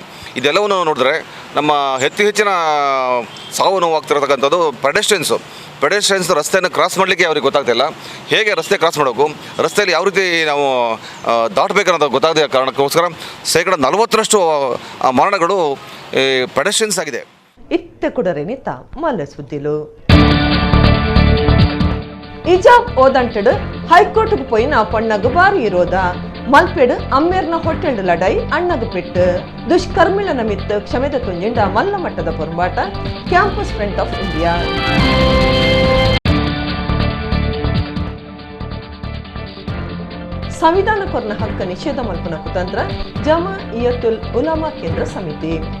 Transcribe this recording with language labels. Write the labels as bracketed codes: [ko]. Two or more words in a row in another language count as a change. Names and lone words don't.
[kn] ಇದೆಲ್ಲವನ್ನು ನೋಡಿದ್ರೆ ನಮ್ಮ ಹೆಚ್ಚಿನ ಸಾವು ನೋವಾಗ್ತಿರತಕ್ಕಂಥದ್ದು ಪೆಡೆಸ್ಟ್ರಿಯನ್ಸ್ ರಸ್ತೆಯನ್ನು ಕ್ರಾಸ್ ಮಾಡಲಿಕ್ಕೆ ಅವ್ರಿಗೆ ಗೊತ್ತಾಗ್ತಿಲ್ಲ. ಹೇಗೆ ರಸ್ತೆ ಕ್ರಾಸ್ ಮಾಡಬೇಕು, ರಸ್ತೆಯಲ್ಲಿ ಯಾವ ರೀತಿ ನಾವು ದಾಟಬೇಕನ್ನೋದು ಗೊತ್ತಾಗದ ಕಾರಣಕ್ಕೋಸ್ಕರ 40% ಮರಣಗಳು ಪೆಡೆಸ್ಟ್ರಿಯನ್ಸ್ ಆಗಿದೆ. [tcy] ಇತ್ತೆ ಕುಡರೆನಿತ ಮಲ್ಲ ಸುದ್ದಿಲು ಇಜಾಬ್ ಓದಂಟೆಡು ಹೈಕೋರ್ಟ್ಗೆ ಪೋಯಿನ ಪಣ್ಣಗು ಬಾರಿ ಇರೋದ ಮಲ್ಪೆಡು ಅಮ್ಮೇರ್ನ ಹೋಟೆಲ್ ಲಡೈ ಅಣ್ಣಗು ಪೆಟ್ಟು ದುಷ್ಕರ್ಮಿಳ ನಮಿತ್ ಕ್ಷಮೆದ ತುಂಜಿಂಡ ಮಲ್ಲ ಮಟ್ಟದ ಪೊರ್ಬಾಟ ಕ್ಯಾಂಪಸ್ ಫ್ರಂಟ್ ಆಫ್ ಇಂಡಿಯಾ. ಸಂವಿಧಾನ ಕೊರ್ನ ಹಕ್ಕ ನಿಷೇಧ ಮಲ್ಪನ ಕುತಂತ್ರ ಜಮಾಯಿಯತುಲ್ ಉಲಮಾ ಕೇಂದ್ರ ಸಮಿತಿ.